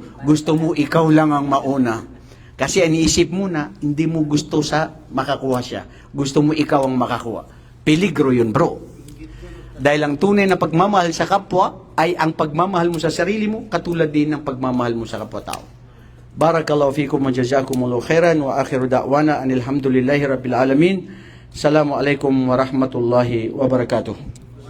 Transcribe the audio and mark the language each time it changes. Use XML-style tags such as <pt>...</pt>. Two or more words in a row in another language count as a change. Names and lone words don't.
<tl>Gusto mo ikaw lang ang mauna. Kasi iniisip mo na hindi mo gusto sa makakuha siya. Gusto mo ikaw ang makakuha. Peligro yun, bro. Dahil ang tunay na pagmamahal sa kapwa ay ang pagmamahal mo sa sarili mo katulad din ng pagmamahal mo sa kapwa-tao.</tl> <ar>بارك الله فيكم وجزاكم الله خيرا وآخر دعوانا أن الحمد لله رب العالمين. السلام عليكم ورحمة الله وبركاته.</ar>